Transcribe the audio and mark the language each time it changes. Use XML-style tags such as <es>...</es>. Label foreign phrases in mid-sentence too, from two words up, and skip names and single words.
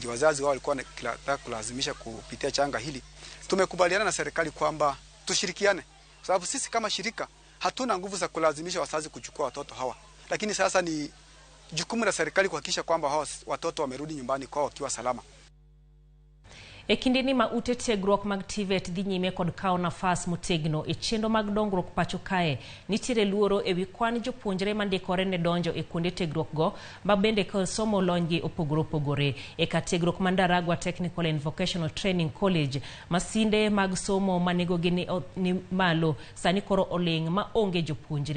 <sw>Wazazi wao walikuwa kulazimisha kupitia changa hili. Tumekubaliana na serikali kwamba tushirikiane, sababu sisi kama shirika hatuna nguvu za kulazimisha wazazi kuchukua watoto hawa, lakini sasa ni jukumu la serikali kuhakikisha kwamba hawa watoto wamerudi nyumbani kwao wakiwa salama.</sw> <luo>E kindeni ma ute tiegruok mag TVET dhi nyime kod kawo nafas motegno e chenro mag dongruok pacho kae. Nitiere luoro e wi kwan jopuonjre mandikore ne donjo e kuonde tiegruok go ma bende kod somo lonygi opogore. E ka tiegruok Mandaragwa Technical and Vocational Training College, masinde mag somo manegogi ni malo sani koro oling ma onge jopuonjre.</luo>